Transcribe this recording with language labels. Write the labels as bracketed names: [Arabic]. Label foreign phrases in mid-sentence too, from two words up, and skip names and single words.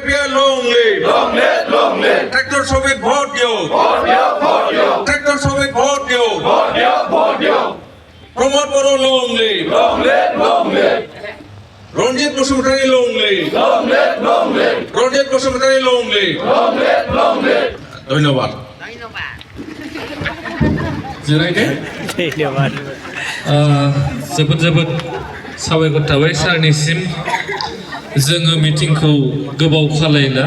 [Assamese] ট্ৰেক্টৰ ছবিত ভোট দিয়ক, ট্ৰেক্টৰ ছবিত ভোট দিয়ক, প্ৰমোদ বড়ো [English] long live, [Assamese] ৰঞ্জিত বসুমতাৰী [English] long live, [Assamese] ৰঞ্জিত বসুমতাৰী [English] long live. [Assamese] ধন্যবাদ। [Bodo] जिरायदो जोबोद जोबोद साबायखर थाबाय सारनिसिम जोङो मिटिंखौ गोबाव खालायला।